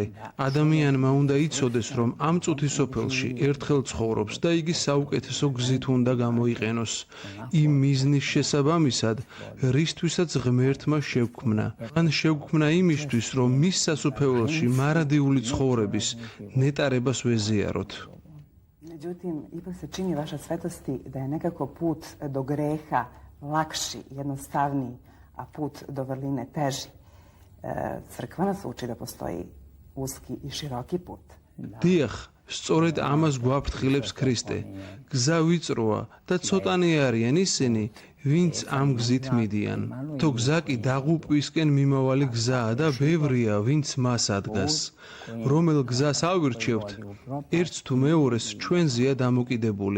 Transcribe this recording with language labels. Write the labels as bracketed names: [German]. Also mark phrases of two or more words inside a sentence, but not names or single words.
[Georgian] ადამიანმა უნდა იცოდეს, რომ ამ წუთის სოფელში ერთხელ ცხოვრობს და იგი საუკეთესო გზით უნდა გამოიყენოს. იმ მიზნის შესაბამისად, რისთვისაც ღმერთმა შევქმნა. მან შევქმნა იმისთვის, რომ მის სასუფეველში მარადიული ცხოვრების ნეტარებას ვეზიაროთ. [Serbian] Međutim, ipak se čini, vaša svetosti, da je nekako put do greha lakši, jednostavniji, a put do vrline teži. Crkva nas uči da postoji uski i široki put. [Georgian] დიახ, სწორედ ამას გვაფრთხილებს ქრისტე. გზა ვიწროა და ცოტანი არიან ისინი, ვინც ამ გზით მიდიან. თუ გზა კი დაღუპვისკენ მიმავალი გზაა და ბევრია, ვინც მას ადგას. რომელ გზას ავირჩევთ, ერთს თუ მეორეს ჩვენზეა დამოკიდებული.